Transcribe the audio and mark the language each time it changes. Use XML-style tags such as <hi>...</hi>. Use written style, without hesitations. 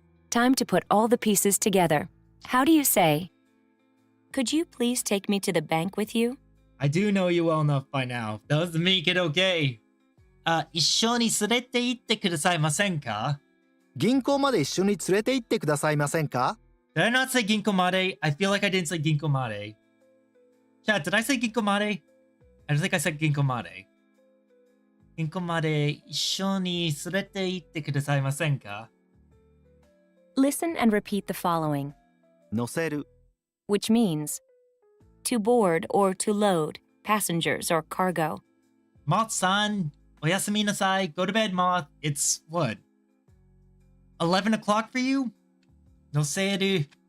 <en>Time to put all the pieces together. How do you say, could you please take me to the bank with you? I do know you well enough by now. Does make it okay.</en> <ja>一緒に連れて行ってくださいませんか? 銀行まで一緒に連れて行ってくださいませんか?</ja> <en>Did I not say ginkomare? I feel like I didn't say ginkomare. Chat, did I say ginkomare? I don't think I said ginkomare.</en> <ja>Ginkomare 一緒に連れて行ってくださいませんか?</ja> <en>Listen and repeat the following,</en> <ja>乗せる。</ja> <en>which means to board or to load passengers or cargo. Moth-san,</en> <ja>oyasumi nasai.</ja> <en>Go to bed, Moth. It's what? 11 o'clock for you? Noseru.</en>